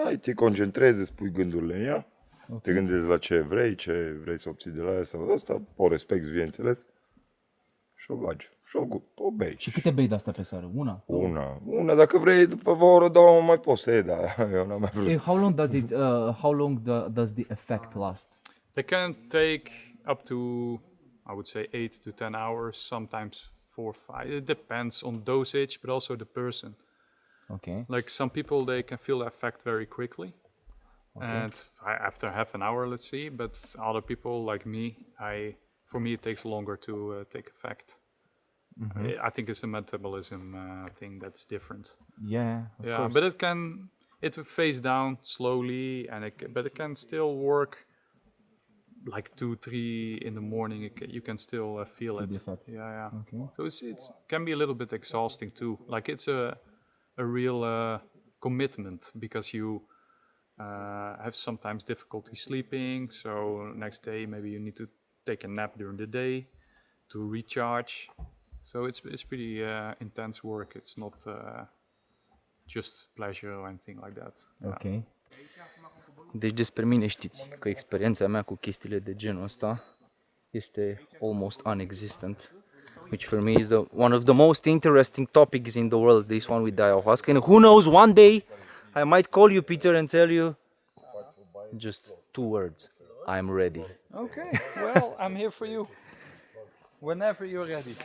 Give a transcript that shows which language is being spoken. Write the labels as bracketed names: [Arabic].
[Romanian] Stai, te concentrezi, îți pui gândurile în ea. Te gândești la ce vrei să obții de la ea sau ăsta. O respecti, bineînțeles. Și o bagi. Și o bei. Și câte bei de asta pe seară? Una? Una, dacă vrei, după o oră, două, mai poți să iei, dar eu n-am mai vrut. [English] How long does it? How long does the effect last? they can take up to, I would say, 8 to 10 hours, sometimes 4 or 5. It depends on dosage, but also the person. Okay. Like some people, they can feel the effect very quickly. And after half an hour, let's see. But other people, like me, for me, it takes longer to take effect. I think it's a metabolism thing that's different. Yeah. Of course. But it will phase down slowly, but it can still work. Like 2-3 in the morning, you can still feel it. the effect. Yeah. Okay. So it can be a little bit exhausting too. Like it's a real commitment because you have sometimes difficulty sleeping. So next day maybe you need to take a nap during the day to recharge. So it's pretty intense work. It's not just pleasure or anything like that. Ok. [Romanian] Deci despre mine știți că experiența mea cu chestiile de genul ăsta este [English] almost unexistent. Which for me is one of the most interesting topics in the world, this one with the ayahuasca. And who knows, one day I might call you, Peter, and tell you just 2 words. I'm ready. Okay, well, I'm here for you whenever you're ready.